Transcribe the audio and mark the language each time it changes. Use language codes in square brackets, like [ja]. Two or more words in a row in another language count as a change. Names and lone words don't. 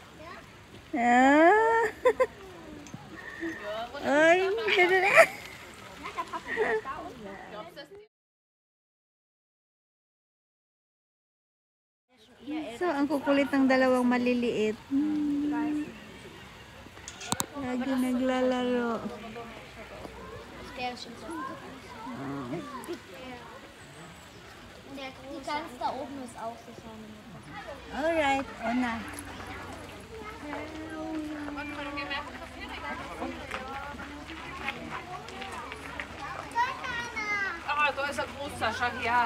[tl] Ah. Ay, ganun. So, ang kukulit ng dalawang maliliit. Lagi naglalaro. [de] Die ganz da oben ist auch so vorne. [en] Alright, Ona. [de] Ah, da ist ein großer, schau her.